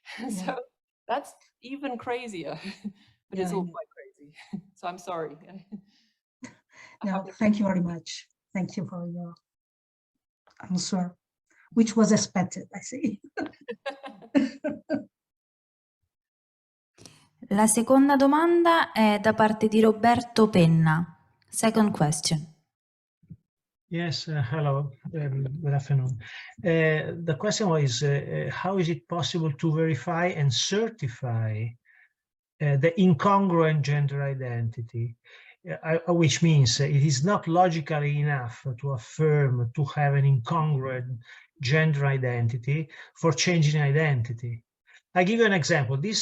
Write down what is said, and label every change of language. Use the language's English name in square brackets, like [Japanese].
[English] So that's even crazier, but it's all quite crazy. So I'm sorry. No, thank you very much. Thank you for your answer, which was expected, I see. [Italian] La seconda domanda è da parte di Roberto Penna. [English] Second question. Yes, hello, good afternoon. The question was, how is it possible to verify and certify the incongruent gender identity, which means it is not logically enough to affirm to have an incongruent gender identity for changing identity. I give you an example.